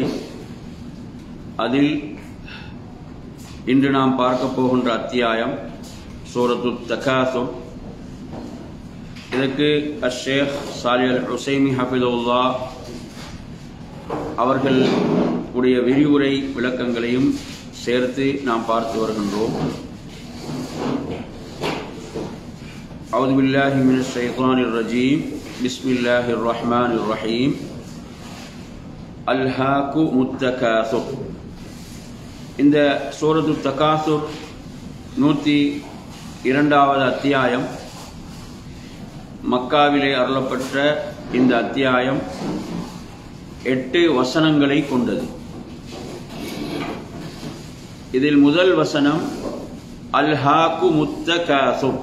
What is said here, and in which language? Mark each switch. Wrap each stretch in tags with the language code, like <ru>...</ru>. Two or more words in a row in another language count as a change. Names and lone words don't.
<ta>அதில் இன்று நாம் பார்க்க போகின்ற அத்தியாயம் சூரத்துத் தகாசுர். இதற்கு ஷேக் சாலிஹ் அல் உஸைமி ஹஃபிதுல்லாஹ் அவர்கள் உடைய விரிவுரை விளக்கங்களையும் சேர்த்து நாம் பார்த்து வருகின்றோம்.</ta> <ar>أعوذ بالله من الشيطان الرجيم بسم الله الرحمن الرحيم ألهاكم التكاثر.</ar> <ta>இந்த சூரத்து தகாசுர் 102வது அத்தியாயம். மக்காவிலே அருளப்பட்ட இந்த அத்தியாயம் 8 வசனங்களை கொண்டது. இதில் முதல் வசனம்</ta> <ar>ألهاكم التكاثر.</ar>